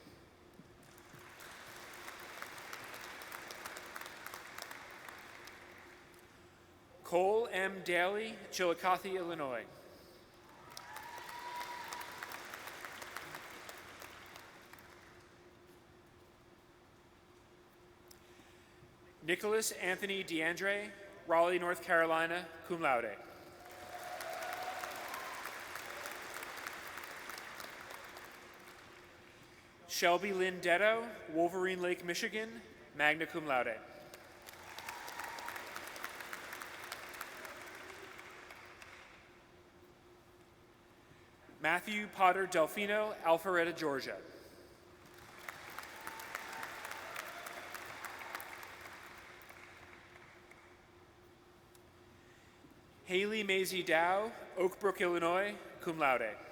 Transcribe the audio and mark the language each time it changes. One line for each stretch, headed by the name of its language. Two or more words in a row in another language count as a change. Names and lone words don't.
English: Cole M. Daly, Chillicothe, Illinois. Nicholas Anthony DeAndre, Raleigh, North Carolina,
Latin: cum laude.
English: Shelby Lynn Detto, Wolverine Lake, Michigan,
Latin: magna cum laude.
English: Matthew Potter Delfino, Alpharetta, Georgia. Haley Maisie Dow, Oak Brook, Illinois,
Latin: cum laude.